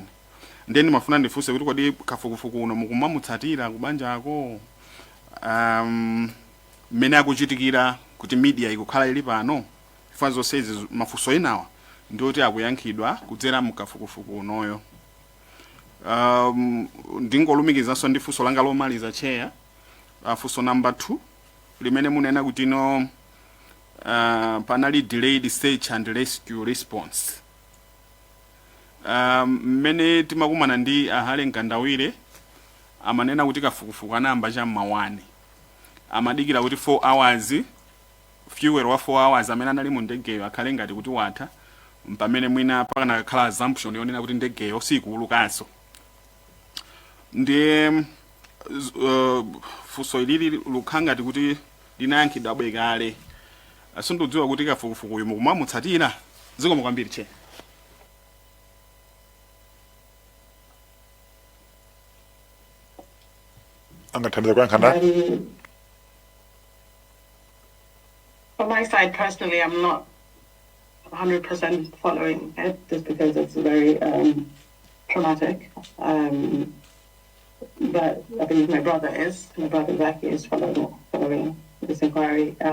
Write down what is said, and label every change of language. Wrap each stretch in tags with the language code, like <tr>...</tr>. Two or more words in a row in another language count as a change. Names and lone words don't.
<ny>Ndiye ndimafuna ndifunse kuti kodi kafukufuku uno mukumamutsatira kubanjako, mmene akuchitikira kuti media ikukhala ili pano, ifa zonse izi mafunso enawa ndoti akuyankhidwa kudzera mukafukufuku unoyo. Ndingolumikizanso ndi funso langa lomaliza chair, funso number 2 limene munena kuti no panali</ny> <en>delayed search and rescue response.</en> <ny>Mmene timakumana ndi ahale Nkandawire amanena kuti kafukufuku anayamba cham'ma 1, amadikira kuti 4 hours fuel wa 4 hours amene anali mu ndegeyo akhale ngati kuti watha, pamene mwina pakana khala assumption yonena kuti ndegeyo sikuulukanso. Ndiye funso ilili lukhala ngati kuti linayankhidwa bwekale, sindidziwa kuti kafukufuku uyu mukumamutsatira. Zikomo kwambiri che. Angathandiza kuyankhana?</ny> <en>On my side, personally, I'm not 100% following it just because it's very traumatic. But I believe my brother Zaki is following this inquiry.</en>